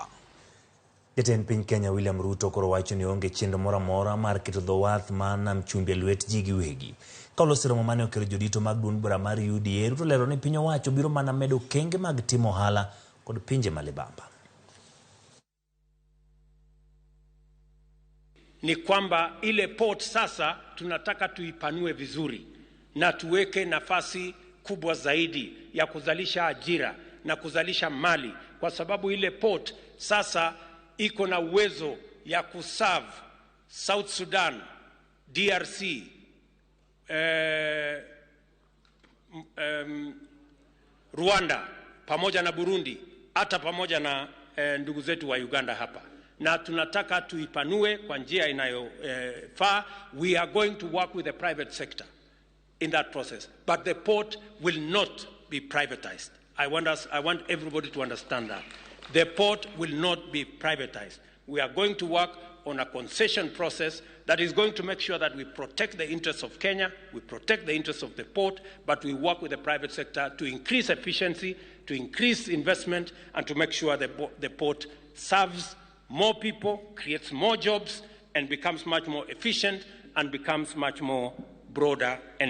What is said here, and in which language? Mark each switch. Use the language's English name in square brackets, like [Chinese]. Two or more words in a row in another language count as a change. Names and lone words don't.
[Luo (Kenya and Tanzania)] Jatend piny Kenya William Ruto koro wacho ni onge chenro moro amora mar keto dho wath man nam chumbi lwet ji giwegi. Kaolosi romo mane okelo jodito mag duond bura mar UDA, Ruto lero ni piny owacho biro mana medo okenge mag timo ohala kod pinje ma limbamba. [Swahili] Ni kwamba ile port sasa tunataka tuipanue vizuri na tuweke nafasi kubwa zaidi ya kuzalisha ajira na kuzalisha mali, kwa sababu ile port sasa iko na uwezo ya kuserve South Sudan, DRC, Rwanda pamoja na Burundi, hata pamoja na ndugu zetu wa Uganda hapa, na tunataka tuipanue kwa njia inayofaa. [English] We are going to work with the private sector in that process, but the port will not be privatized. I want everybody to understand that. The port will not be privatized. We are going to work on a concession process that is going to make sure that we protect the interests of Kenya, we protect the interests of the port, but we work with the private sector to increase efficiency, to increase investment, and to make sure the port serves more people, creates more jobs, and becomes much more efficient and becomes much more broader and